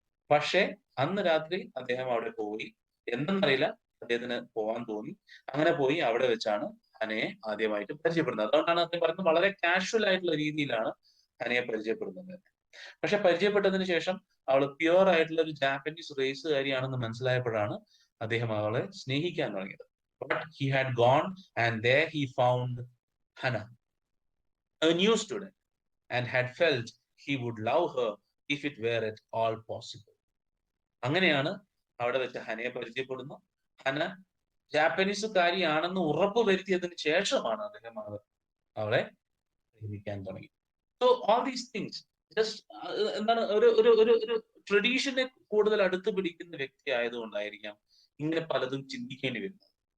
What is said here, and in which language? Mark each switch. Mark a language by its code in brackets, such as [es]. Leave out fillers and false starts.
[ml] പക്ഷെ അന്ന് രാത്രി അദ്ദേഹം അവിടെ പോയി. എന്തെന്നറിയില്ല, അദ്ദേഹത്തിന് പോകാൻ തോന്നി. അങ്ങനെ പോയി അവിടെ വെച്ചാണ് ഹനയെ ആദ്യമായിട്ട് പരിചയപ്പെടുന്നത്. അതുകൊണ്ടാണ് അദ്ദേഹം പറയുന്നത് വളരെ കാഷ്വൽ ആയിട്ടുള്ള രീതിയിലാണ് ഹനയെ പരിചയപ്പെടുന്നത്. പക്ഷെ പരിചയപ്പെട്ടതിന് ശേഷം അവൾ പ്യുവർ ആയിട്ടുള്ള ഒരു ജാപ്പനീസ് റേസുകാരിയാണെന്ന് മനസ്സിലായപ്പോഴാണ് അദ്ദേഹം അവളെ സ്നേഹിക്കാൻ തുടങ്ങിയത്. [en] But he had gone and there he found Hannah, a new student, and had felt he would love her if it were at all possible. [ml] അങ്ങനെയാണ് അവിടെ വെച്ച് ഹനയെ പരിചയപ്പെടുന്നു. ഹന ജാപ്പനീസുകാരിയാണെന്ന് ഉറപ്പ് വരുത്തിയതിന് ശേഷമാണ് അദ്ദേഹം അവളെ പ്രേമിക്കാൻ തുടങ്ങി. [en] so all these things just [ml] എന്താണ് ഒരു ട്രഡീഷനെ കൂടുതൽ അടുത്ത് പിടിക്കുന്ന വ്യക്തി ആയതുകൊണ്ടായിരിക്കാം ഇങ്ങനെ പലതും ചിന്തിക്കേണ്ടി വരുന്നത്.